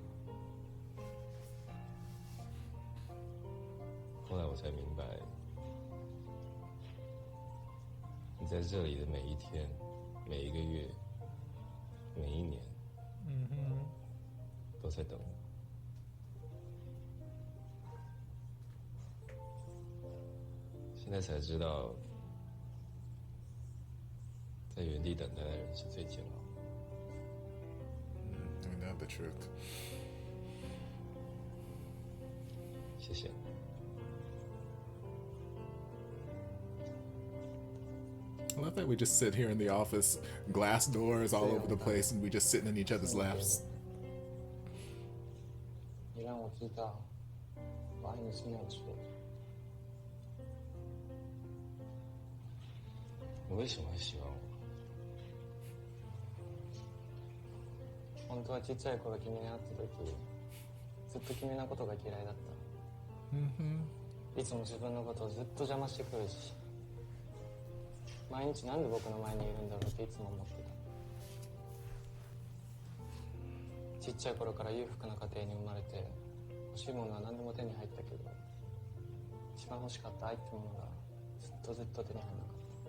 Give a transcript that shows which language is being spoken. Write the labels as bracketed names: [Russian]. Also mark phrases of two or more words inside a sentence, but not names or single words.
[Chinese] 后来我才明白，你在这里的每一天、每一个月、每一年，都在等我。现在才知道，在原地等待的人是最煎熬的。 [English] I know the truth. [Chinese] 谢谢。 [English] I love that we just sit here in the office, glass doors all over the place, and we just sitting in each other's laps. [Chinese] 你让我知道，我爱你是没有错的。你为什么会喜欢我？ [Japanese] 本当はちっちゃい頃君に会った時、ずっと君のことが嫌いだった。いつも自分のことをずっと邪魔してくるし、毎日なんで僕の前にいるんだろうっていつも思ってた。ちっちゃい頃から裕福な家庭に生まれて、欲しいものは何でも手に入ったけど、一番欲しかった愛ってものがずっと手に入らなかった。